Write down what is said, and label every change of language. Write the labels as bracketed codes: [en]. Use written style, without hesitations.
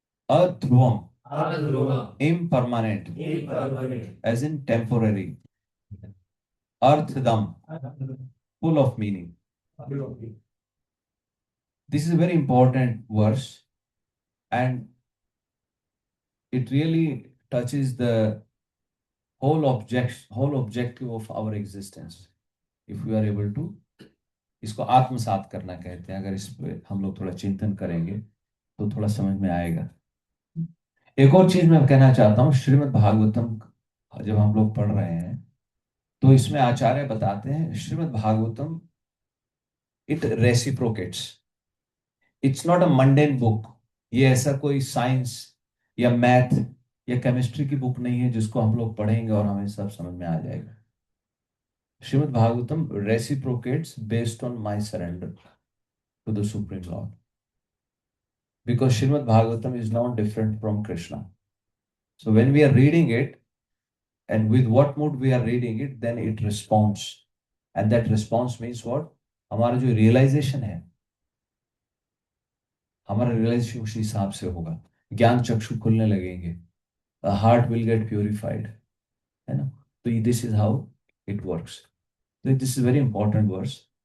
[en] Adhruvam impermanent as in temporary Arthdam full of meaning. This is a very important verse and it really touches the whole objective of our existence. If we are able to [hi] इसको आत्मसात करना कहते हैं। अगर इस पे हम लोग थोड़ा चिंतन करेंगे तो थोड़ा समझ में आएगा। एक और चीज मैं कहना चाहता हूँ, श्रीमद् भागवतम जब हम लोग पढ़ रहे हैं तो इसमें आचार्य बताते हैं Shrimad Bhagavatam [en] It reciprocates, it's not a mundane book. [hi] ये ऐसा कोई साइंस या मैथ या केमिस्ट्री की बुक नहीं है जिसको हम लोग पढ़ेंगे और हमें सब समझ में आ जाएगा. [en] Srimad Bhagavatam reciprocates based on my surrender to the Supreme Lord. Because Srimad Bhagavatam is not different from Krishna. So when we are reading it, and with what mood we are reading it, then it responds. And that response means what? [hi] हमारा जो realization है, हमारा realization उसी हिसाब से होगा. ज्ञान चक्षु खुलने लगेंगे. [en] The heart will get purified. [hi] है ना? [en] So this is how it works. So this is very important verse.